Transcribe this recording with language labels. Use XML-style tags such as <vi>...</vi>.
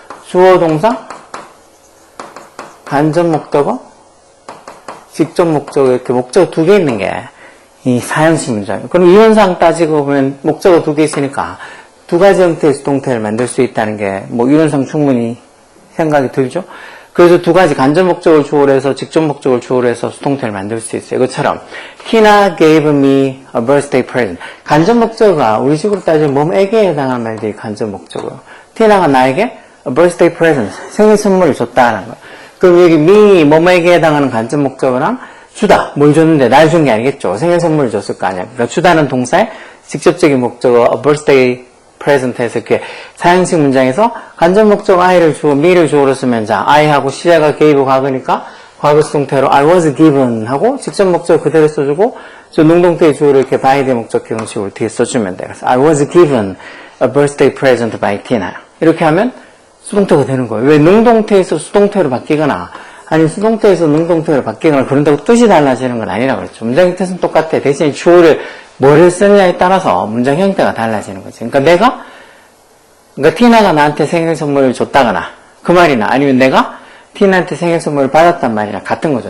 <ko>주어, 동사, 간접 목적어, 직접 목적어, 이렇게 목적어 2개 있는 게 이 4형식 문장이에요. 그럼 이론상 따지고 보면 목적어 2개 있으니까 2가지 형태의 수동태를 만들 수 있다는 게 뭐 이론상 충분히 생각이 들죠? 그래서 2가지 간접 목적을 주어로 해서 직접 목적을 주어로 해서 수동태를 만들 수 있어요.</ko> <en>이것처럼 Tina gave me a birthday present.</en> <ko>간접 목적어가 우리 식으로 따지면 몸에게 해당하는 말들이 간접 목적어예요. 티나가 나에게</ko> <en>a birthday present,</en> <ko>생일 선물을 줬다는 거예요. 그럼 여기 me, 몸에게 해당하는 간접 목적어랑 주다, 뭘 줬는데 날 준 게 아니겠죠. 생일 선물을 줬을 거 아니야. 그러니까 주다는 동사의 직접적인 목적어</ko> <en>a birthday present</en> <ko>에서 이렇게 4형식 문장에서 간접 목적 I를 주어, me를 주어로 쓰면 자, I하고 시제가 gave 과거니까 과거 수동태로</ko> <en>I was given</en> <ko>하고 직접 목적 그대로 써주고 저 능동태의 주어를 이렇게 by 대 목적 형식으로 뒤에 써주면 돼요.</ko> <en>그래서 I was given a birthday present by Tina.</en> <ko>이렇게 하면 수동태가 되는 거예요. 왜 능동태에서 수동태로 바뀌거나 아니면 수동태에서 능동태로 바뀌거나 그런다고 뜻이 달라지는 건 아니라고 그랬죠. 문장 형태는 똑같아. 대신에 주어를 뭐를 쓰느냐에 따라서 문장 형태가 달라지는 거지. 그러니까 티나가 나한테 생일 선물을 줬다거나 그 말이나 아니면 내가 티나한테 생일 선물을 받았단 말이나 같은 거죠.</ko>